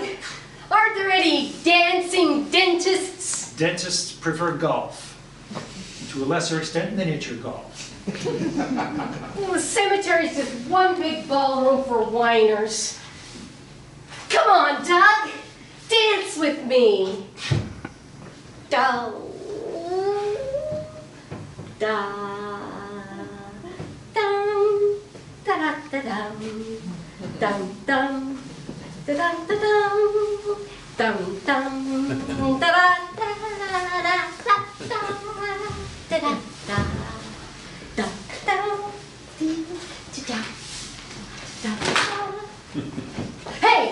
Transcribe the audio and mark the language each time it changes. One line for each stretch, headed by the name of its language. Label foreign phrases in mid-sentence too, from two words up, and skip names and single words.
English: Aren't there any dancing dentists? Dentists prefer golf. To a lesser extent, miniature golf. Well, the cemetery's just one big ballroom for whiners. Come on, Doug. Dance with me. Da, da, dum, da da da dum, dum dum, da da da dum, dum dum, da da da da da da da da. Hey!